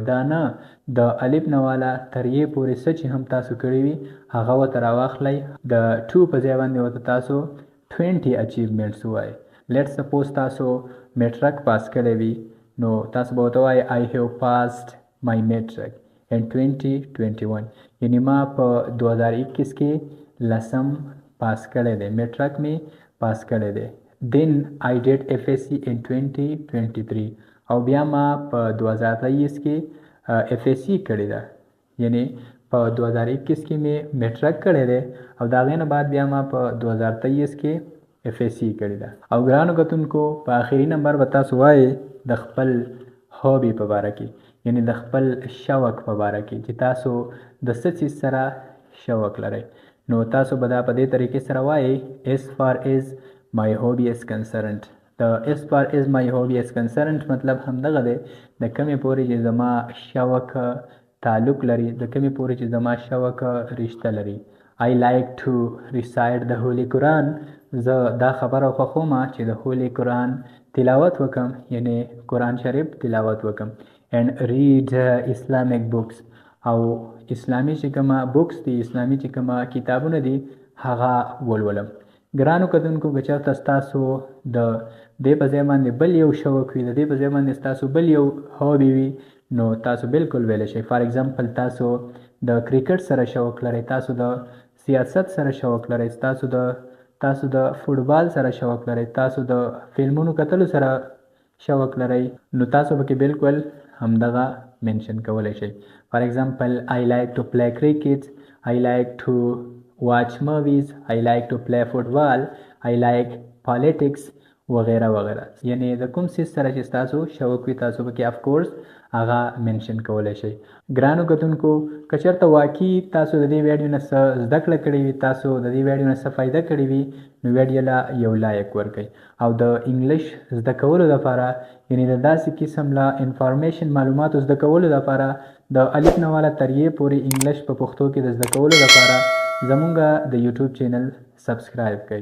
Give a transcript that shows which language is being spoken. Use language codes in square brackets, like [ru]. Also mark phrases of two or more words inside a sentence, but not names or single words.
[ps] دا نه د الف نه والا تر یې پورې څه چې هم تاسو کړي وي هغه ورته راواخلئ. د ټو په ځای باندې ورته تاسو 20 اچیومنټس ووایئ. [en] let's suppose [ps] تاسو میټرک پاس کړی وي نو تاسو به ورته وایئ [en] I have passed my metric in 2021، [ps] یعنی ما په 2021 کې 10م پاس کړی دی، میټرک مې پاس کړی دی. [en] then I did FSC in 2023 [ps] او بیا ما په 2023 کې FSC کړی ده، یعنی په 2021 کې مې میټرک کړی دی او د هغې نه بعد بیا ما په 2023 کې FSC کړی ده. او ګرانو کتونکو په آخري نمبر به تاسو وایئ د خپل هابي په باره کې، یعنی د خپل شوق په باره کې چې تاسو د څه څیز سره شوق لرئ. نو تاسو به دا په دې طریقې سره وایئ [en] as far as my hobby is concerned. [ps] د [en] as far as my hobby is concerned [ps] مطلب همدغه دی د کمې پورې چې زما شوق تعلق لري، د کمې پورې چې زما شوق رشته لري. [en] I like to recite the Holy Quran. [ps] زه دا خبره خوښوم چې د هولي قرآن تلاوت وکم، یعنی قرآن شریف تلاوت وکم. [en] and read Islamic books، [ps] او اسلامي چې کومه بوکس دي، اسلامي چې کومه کتابونه دي هغه ولولم. ګرانو کتونکو که چېرته ستاسو د دې په ځای باندې بل یو شوق وي، د دې په ځای باندې ستاسو بل یو هابي وي نو تاسو بالکل ویلی شئ. [en] for example [ps] تاسو د کرکټ سره شوق لرئ، تاسو د سیاست سره شوق لرئ، تاسو د فوټبال سره شوق لرئ، تاسو د فلمونو کتلو سره شوق لرئ، نو تاسو پکې بالکل همدغه منشن کولی شئ. [en] for example I like to play cricket، I like to watch movies، I like to play football، I like politics [ps] وغیره وغیره. یعنی د کوم څیز سره چې تاسو شوق وي تاسو پکې [en] of course [ps] هغه منشن کولی شئ. ګرانو کتونکو که چېرته واقعي تاسو د دې ویډیو نه څه زده کړه کړې وي، تاسو د دې ویډیو نه څه فایده کړې وي نو ویډیو له یو لایک ورکړئ. او د انګلیش زده کولو لپاره، یعنی د داسې قسم له انفارمیشن معلوماتو زده کولو لپاره د الف نه والا تر یې پورې انګلیش په پښتو کې د زده کولو لپاره زمونږ د یوټیوب چینل سبسکرایب کړئ.